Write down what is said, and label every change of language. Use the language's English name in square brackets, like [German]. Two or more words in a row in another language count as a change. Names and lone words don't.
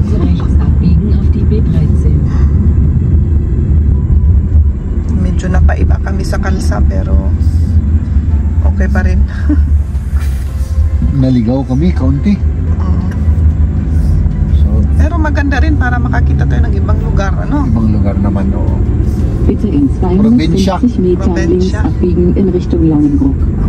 [Filipino] Medyo napaiba kami sa kalsa pero okay pa rin. Naligaw kami, kaunti. So, Pero maganda rin para makakita tayo ng ibang lugar, ano? ibang lugar naman, oo. [German] Bitte in 250 Meter links abbiegen in Richtung Langenbruck.